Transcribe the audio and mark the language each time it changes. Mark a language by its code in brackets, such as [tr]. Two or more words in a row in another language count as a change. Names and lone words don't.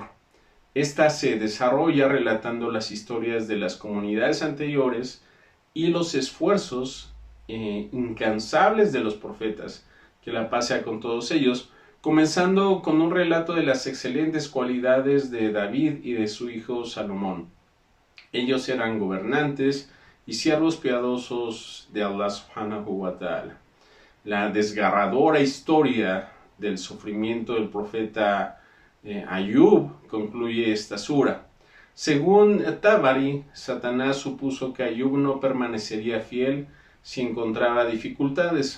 [es] Esta se desarrolla relatando las historias de las comunidades anteriores y los esfuerzos incansables de los profetas, que la paz sea con todos ellos, comenzando con un relato de las excelentes cualidades de David y de su hijo Salomón. Ellos eran gobernantes y siervos piadosos de Allah [ar] سبحانه وتعالى. [es] La desgarradora historia del sufrimiento del profeta Ayub concluye esta sura. Según Tabari, Satanás supuso que Ayub no permanecería fiel si encontraba dificultades.